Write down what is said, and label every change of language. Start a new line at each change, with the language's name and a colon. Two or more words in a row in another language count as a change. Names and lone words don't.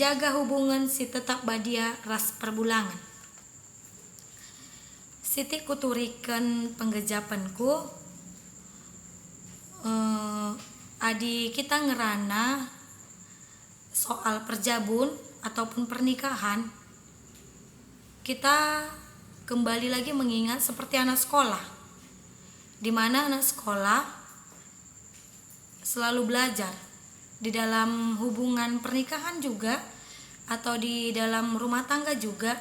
Batak Karo: Jaga hubungan si tetap badia ras perbulangan. Siti kuturikan penggejapanku adi kita ngerana
Indonesian: soal perjabun ataupun pernikahan, kita kembali lagi mengingat seperti anak sekolah, di mana anak sekolah selalu belajar di dalam hubungan pernikahan juga atau di dalam rumah tangga juga.